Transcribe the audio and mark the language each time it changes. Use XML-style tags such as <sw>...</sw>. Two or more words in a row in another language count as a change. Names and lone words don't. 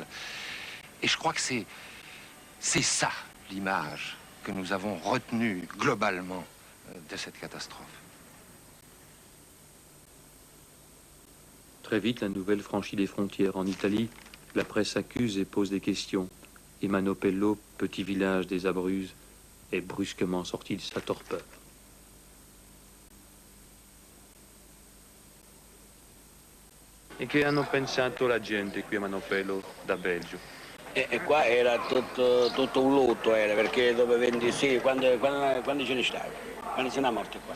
<fr>Et je crois que c'est ça, l'image que nous avons retenue globalement de cette catastrophe. Très vite, la nouvelle franchit les frontières. En Italie, la presse accuse et pose des questions. Et Manopello, petit village des Abruzzes, est brusquement sorti de sa torpeur.</fr> <it>E che hanno pensato la gente qui a Manopello da Belgio? E qua era tutto un lutto, perché dopo 26, quando ce ne stava? Quando se ne è morti qua?</it>